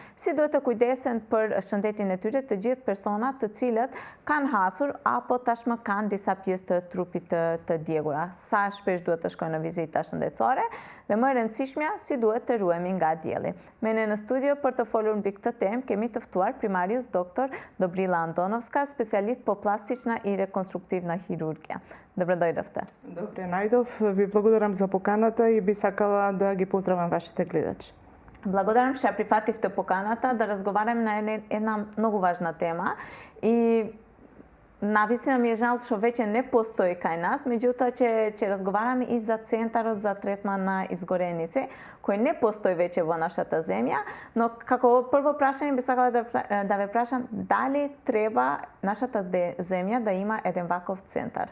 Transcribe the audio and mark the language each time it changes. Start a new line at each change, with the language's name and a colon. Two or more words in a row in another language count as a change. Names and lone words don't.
Albanian: Si duhet të kujdesen për shëndetin e tyre të gjithë personat të cilët kanë hasur apo tashmë kanë disa pjesë të trupit të djegura. Sa shpesh duhet të shkojnë në vizita shëndetësore dhe më e rëndësishmja si duhet të ruhemi nga dielli. Me ne në studio për të folur mbi këtë temë kemi të ftuar primarius doktor Dobrila Antonovska,
Macedonian: specijalist по пластична и реконструктивна хирургија. Добро дојдовте. Добре, најдов. Ви благодарам за поканата и би сакала да ги поздравам вашите гледачи. Благодарам што прифативте поканата да разговараме на една многу важна тема и навистина ми е жал што веќе не постои кај нас, меѓутоа ќе разговараме и за центарот за третман на изгореници, кој не постои веќе во нашата земја, но како прво прашање би сакала да ве прашам дали треба нашата земја да има еден ваков центар?